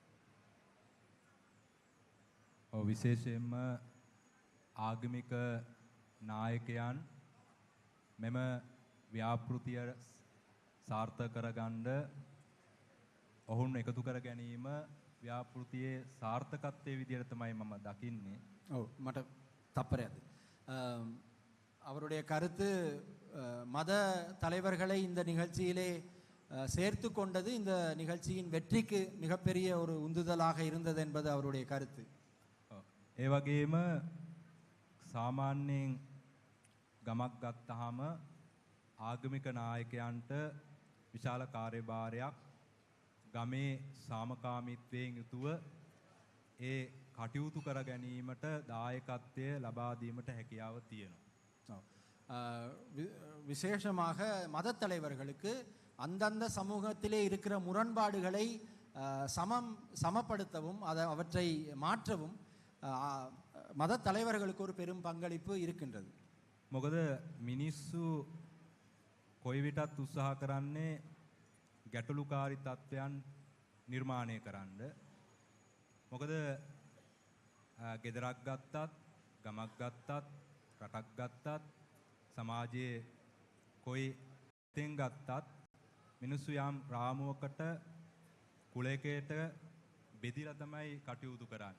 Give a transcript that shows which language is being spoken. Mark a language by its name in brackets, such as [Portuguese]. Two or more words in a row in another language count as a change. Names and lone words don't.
[Sinhala] විශේෂයෙන්ම ආගමික නායකයන් මෙම ව්‍යාපෘතිය සාර්ථක කරගන්න ඔවුන් එකතු කර ගැනීම ව්‍යාපෘතියේ සාර්ථකත්වයේ විදිහට තමයි මම දකින්නේ. ඔව් මට තප්පරයක්. [Tamil] அவருடைய கருத்து மத தலைவர்களை இந்த நிகழ்ச்சியிலே சேர்த்து கொண்டது இந்த நிகழ்ச்சியின் வெற்றிக்கு மிகப்பெரிய ஒரு உந்துதலாக இருந்தது என்பது அவருடைய கருத்து. [Sinhala] ඒ වගේම සාමාන්‍යයෙන් ගමක් ගත්තාම ආගමික නායකයන්ට විශාල කාර්යභාරයක් ගමේ සාමකාමීත්වයෙන් යුතුව ඒ කටයුතු කර ගැනීමට දායකත්වය ලබා දීමට හැකියාව තියෙනවා. [Tamil] விசேஷமாக மத தலைவர்களுக்கு அந்தந்த சமூகத்திலே இருக்கிற முரண்பாடுகளை சமப்படுத்தவும் அவற்றை மாற்றவும் மத தலைவர்களுக்கு ஒரு பெரும் பங்களிப்பு இருக்கின்றது. [Sinhala] මොකද මිනිස්සු කොයි විටත් උත්සාහ කරන්නේ ගැටලුකාරී තත්ත්වයන් නිර්මාණය කරන්න. මොකද ගෙදරක් ගත්තත්, ගමක් ගත්තත්, රටක් ගත්තත්, සමාජයේ කොයි තෙන් ගත්තත් මිනිස්සු යම් රාමුවකට කුලයකට බෙදිලා තමයි කටයුතු කරන්නේ.